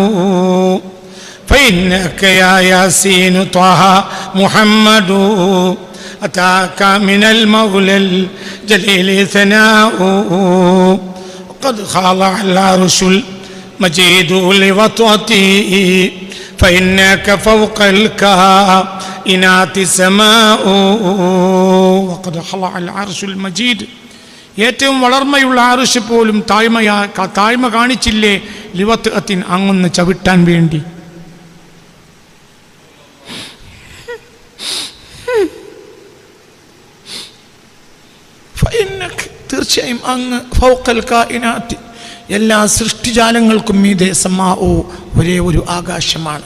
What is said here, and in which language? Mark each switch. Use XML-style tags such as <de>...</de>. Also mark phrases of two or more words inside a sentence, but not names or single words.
<ar>فإنك يا ياسين طه محمد أتاك من المولى الجليل ثناء وقد خضع العرش المجيد لوطأته فإنك فوق الكائنات سماء وقد خضع العرش المجيد.</ar> <ml>ഏറ്റവും വളർമയുള്ള അർശ് പോലും താഴ്മ കാണിച്ചില്ലേ? ലിവത്അത്തിൻ, അങ്ങൊന്ന് ചവിട്ടാൻ വേണ്ടി. തീർച്ചയായും അങ്ങ്</ml> <ar>فوق الكائنات,</ar> <ml>എല്ലാ സൃഷ്ടിജാലങ്ങൾക്കും മീതെ സമാഉ, ഒരേ ഒരു ആകാശമാണ്.</ml>